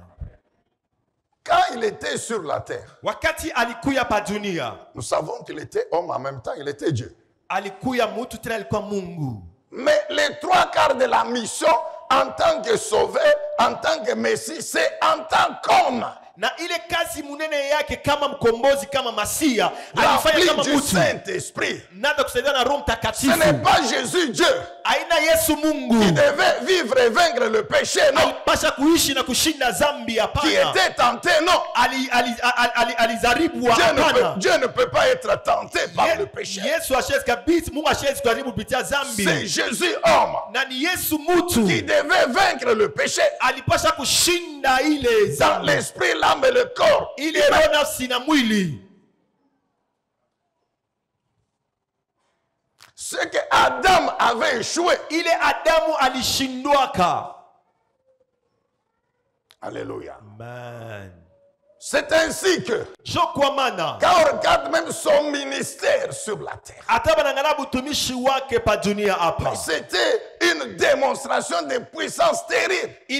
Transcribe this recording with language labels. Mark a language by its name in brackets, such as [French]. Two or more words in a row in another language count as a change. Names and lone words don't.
[French] Quand il était sur la terre, nous savons qu'il était homme en même temps, il était Dieu. Mais les trois quarts de la mission en tant que sauveur, en tant que Messie, c'est en tant qu'homme. [Swahili] Na ile kazi munene yake kama mkombozi kama masia alifanya kama mtu Saint-Esprit. Nada kusaidia na Roho Mtakatifu. [French] Ce n'est pas Jésus Dieu. [Swahili] Aina Yesu Mungu. [French] Qui devait vivre et vaincre le péché, non. [Swahili] Alipasha kuishi na kushinda dhambi hapana. [French] Qui était tenté, non. [Swahili] Alizaribu hapana. [French] Dieu ne peut pas être tenté par le péché. [Swahili] Yesu ashezi kabisa, Mungu ashezi kujaribu kupitia dhambi. [French] C'est Jésus homme. [Swahili] Na ni Yesu mtu. [French] Qui devait vaincre le péché. [Swahili] Alipasha kushinda ile dhambi. [French] Dans l'esprit, l'âme et le corps. [Swahili] Ile roho nafsi na mwili. [French] Ce que Adam avait échoué, [Swahili] ile Adamu alishindwaka. [French] Alléluia. Amen. C'est ainsi que quand on regarde même son ministère sur la terre, c'était une démonstration de puissance terrible.